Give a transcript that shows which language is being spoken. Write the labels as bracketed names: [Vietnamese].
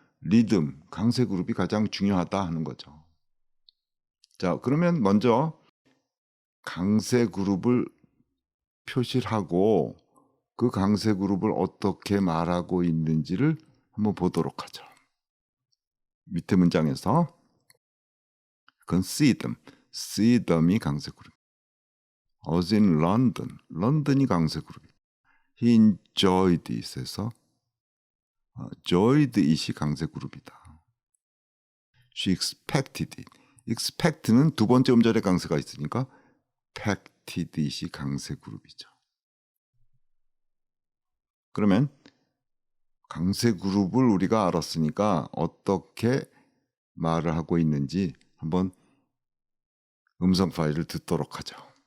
[Korean] 리듬, 강세 그룹이 가장 중요하다 하는 거죠. 자, 그러면 먼저 강세 그룹을 표시를 하고 그 강세 그룹을 어떻게 말하고 있는지를 한번 보도록 하죠. 밑에 문장에서 그건 [English] see them [Korean] 이 강세 그룹. [English] was in London, [Korean] 런던이 강세 그룹. [English] he enjoyed it [Korean] 에서 enjoyed it이 강세 그룹이다. [English] she expected it. [Korean] expect는 두 번째 음절에 강세가 있으니까 [English] expected it [Korean] 이 강세 그룹이죠. 그러면 강세 그룹을 우리가 알았으니까 어떻게 말을 하고 있는지 한번 음성 파일을 듣도록 하죠.